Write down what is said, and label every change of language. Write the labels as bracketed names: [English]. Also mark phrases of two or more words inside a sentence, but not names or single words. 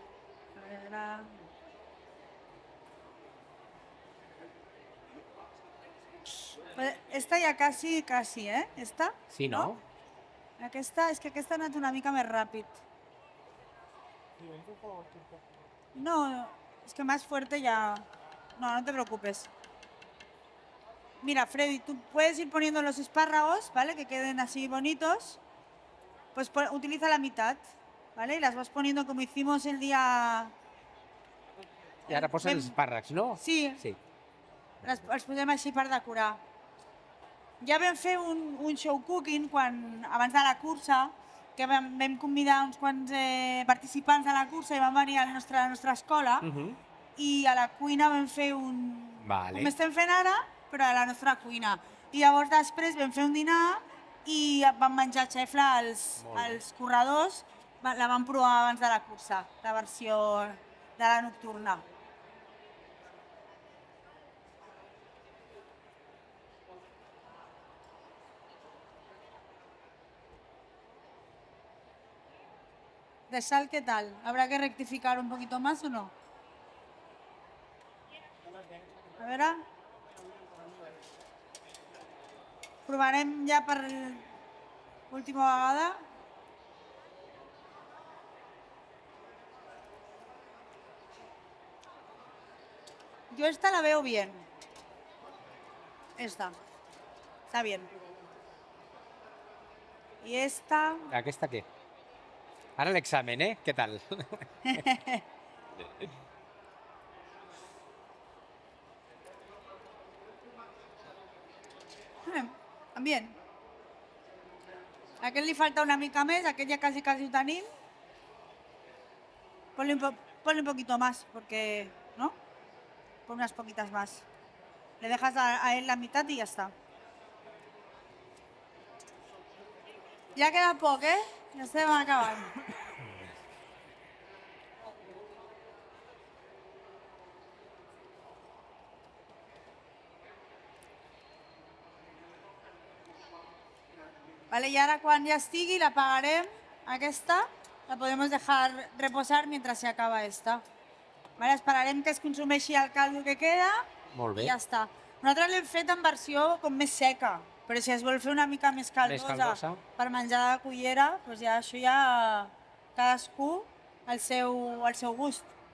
[Catalan] A veure... Esta ja quasi, eh? Esta? Sí, no? Aquesta, és que aquesta ha anat una mica més ràpid. [Spanish] No, es que más fuerte ya... No te preocupes. Mira, Freddy, tú puedes ir poniendo los espárragos, ¿vale? Que queden así bonitos. Pues utiliza la mitad, ¿vale? Y las vas poniendo como hicimos el día... [Catalan] I ara posa els espàrrecs, no? Sí. Els posem així per decorar. Ja vam fer un [English] show cooking [Catalan] abans de la cursa, que vam convidar uns quants participants de la cursa i van venir a la nostra escola i a la cuina vam fer com estem fent ara, però a la nostra cuina. I llavors després vam fer un dinar i vam menjar xefla als corredors, la vam provar abans de la cursa, la versió de la nocturna. [Spanish] ¿De sal qué tal? ¿Habrá que rectificar un poquito más o no? [Catalan] A veure... Provarem ja per última vegada. [Spanish] Yo esta la veo bien. Esta. Está bien. Y esta... [Catalan] Aquesta què? Ara l'examen, eh? Què tal? [Spanish] Bien. [Catalan] A aquest li falta una mica més, aquest ja quasi ho tenim. [Spanish] Ponle un poquito más, porque, ¿no? Pon unas poquitas más. Le dejas a él la mitad y ya está. Ya queda poc, ¿eh? [Catalan] Ja estem acabant. Vale, [Spanish] y ahora cuando ya [Catalan] estigui la apagarem, aquesta, [Spanish] la podemos dejar reposar mientras se acaba esta. [Catalan] Vale, esperarem que es consumeixi el caldo que queda i ja està. Nosaltres l'hem fet en versió com més seca, però si es vol fer una mica més caldosa per menjar de cullera, doncs ja això ja cadascú al seu gust.